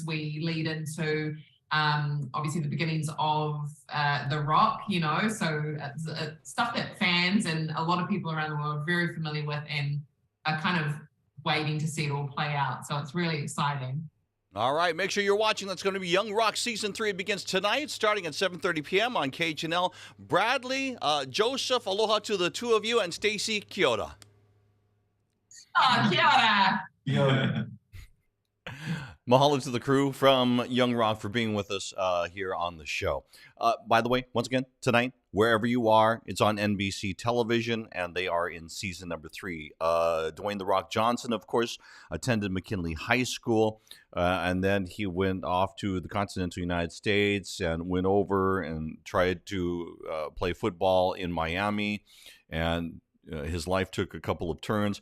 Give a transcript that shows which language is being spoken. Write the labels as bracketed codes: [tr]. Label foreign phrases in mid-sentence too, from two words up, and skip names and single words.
[en] We lead into obviously the beginnings of The Rock, so stuff that fans and a lot of people around the world are very familiar with and are kind of waiting to see it all play out. So it's really exciting. All right, make sure you're watching. That's going to be Young Rock Season 3. It begins tonight, starting at 7:30 p.m. on KHNL. Bradley, Joseph, aloha to the two of you, and Stacy, [mi] kia ora. Oh, kia ora. Kia ora. [en] Mahalo to the crew from Young Rock for being with us here on the show. By the way, once again, tonight, wherever you are, it's on NBC television, and they are in season number 3. Dwayne "The Rock" Johnson, of course, attended McKinley High School, and then he went off to the continental United States and went over and tried to play football in Miami, and his life took a couple of turns.